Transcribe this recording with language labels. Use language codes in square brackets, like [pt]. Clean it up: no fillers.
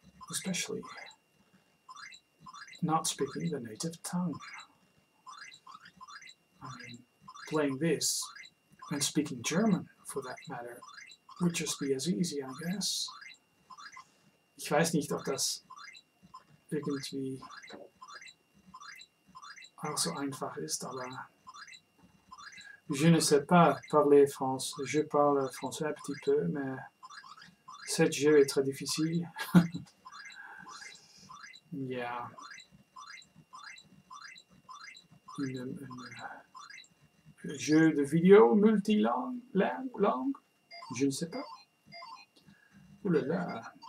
[en] Especially not speaking the native tongue. I mean, playing this and speaking German, for that matter, would just be as easy, I guess. [de] Ich weiß nicht, ob das irgendwie auch so einfach ist, aber [fr] je ne sais pas parler français. Je parle français un petit peu, mais ce jeu est très difficile. [en] Yeah. [fr] Un jeu de vidéo multilangue, langue, je ne sais pas. Oh là là.